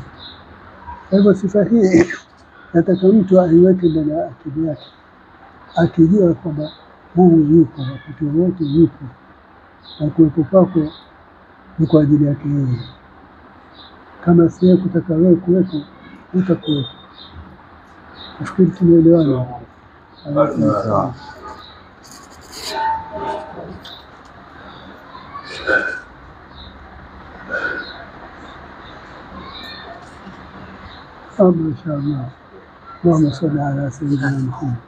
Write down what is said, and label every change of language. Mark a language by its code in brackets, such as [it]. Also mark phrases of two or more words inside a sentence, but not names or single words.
[sw] Kwa hivyo sifa hii nataka mtu aiweke ndani ya akili yake, akijua kwamba Mungu yupo wakati wote, yupo, na kuwepo kwako ni kwa ajili yake yeye. Kama si kutaka wewe kuwepo, utakuwepo. Nafikiri tumeelewana. [ar] ما شاء الله. اللهم صل على سيدنا محمد.